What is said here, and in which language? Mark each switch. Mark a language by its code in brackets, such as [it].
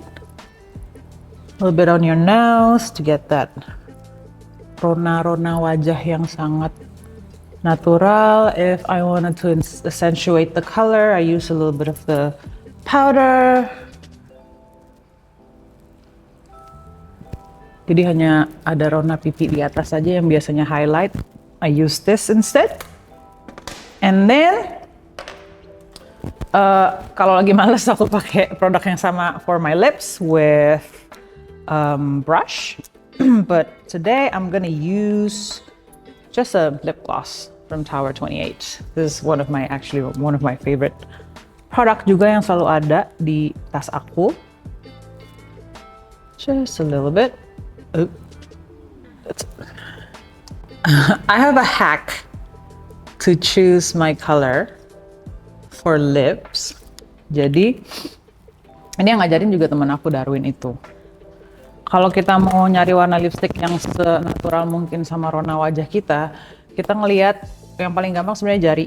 [en] A little bit on your nose to get that [id] rona-rona wajah yang sangat natural. [en] If I wanted to accentuate the color, I use a little bit of the powder. [id] Jadi hanya ada rona pipi di atas saja yang biasanya highlight. [en] I use this instead. And then [id] kalau lagi males aku pakai produk yang sama [en] for my lips with brush. But today I'm gonna use just a lip gloss from Tower 28. This is one of my favorite product [id] juga yang selalu ada di tas aku. [en] Just a little bit. I have a hack to choose my color for lips. [id] Jadi ini yang ngajarin juga temen aku Darwin itu. Kalau kita mau nyari warna lipstick yang senatural mungkin sama rona wajah kita ngelihat yang paling gampang sebenarnya jari.